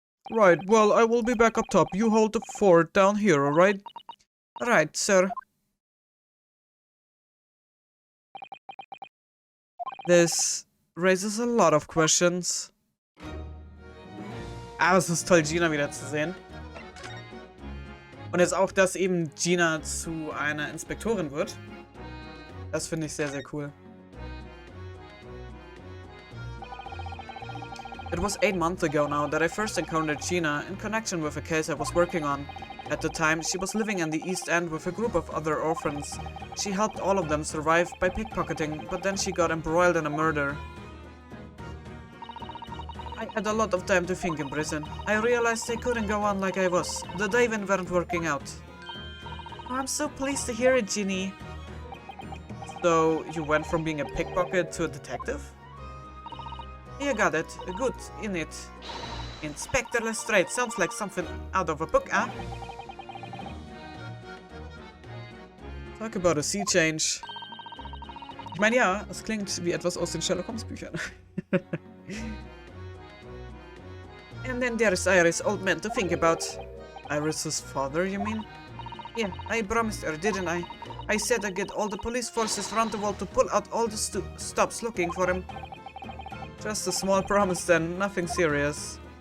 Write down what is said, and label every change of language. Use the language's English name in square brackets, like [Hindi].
[English] Right, well, I will be back up top. You hold the fort down here, alright? Right, sir. This raises a lot of questions. [German] Aber es ist toll, Gina wiederzusehen. Und jetzt auch, dass eben Gina zu einer Inspektorin wird. Das finde ich sehr, sehr cool. [English] It was 8 months ago now that I first encountered Gina in connection with a case I was working on. At the time, she was living in the East End with a group of other orphans. She helped all of them survive by pickpocketing, but then she got embroiled in a murder. I had a lot of time to think in prison. I realized I couldn't go on like I was. The diving weren't working out. Oh, I'm so pleased to hear it, Ginny. So, you went from being a pickpocket to a detective? You got it. Good, in it. Inspector Lestrade. Sounds like something out of a book, huh? Talk about a sea change. [German] Ich meine, ja, es klingt wie etwas aus den Sherlock Holmes Büchern. [English] And then there's Iris, old man to think about. Iris's father, you mean? Yeah, I promised her, didn't I? I said I'd get all the police forces around the world to pull out all the stops looking for him. Just a small promise then, nothing serious.